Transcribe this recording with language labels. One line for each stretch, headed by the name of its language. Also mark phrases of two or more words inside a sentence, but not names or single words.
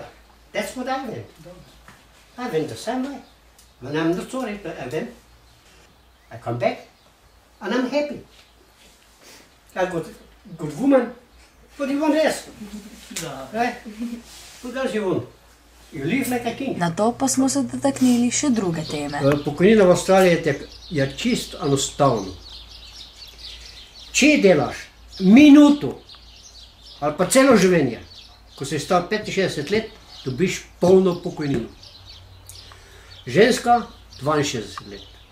English: That's what I went. I went the same way. When I'm not sorry, I went. I come back and I'm happy. I got good woman. What do you want else? Right? What else you want? You live like a king.
Slovenian: Na to pa smo se dotaknili še druge teme. Pokojnina v Avstraliji je čisto enostavno. če delaš minuto ali pa celo življenje, ko si star 65 let, dobiš polno pokojnino. Ženska 62 let.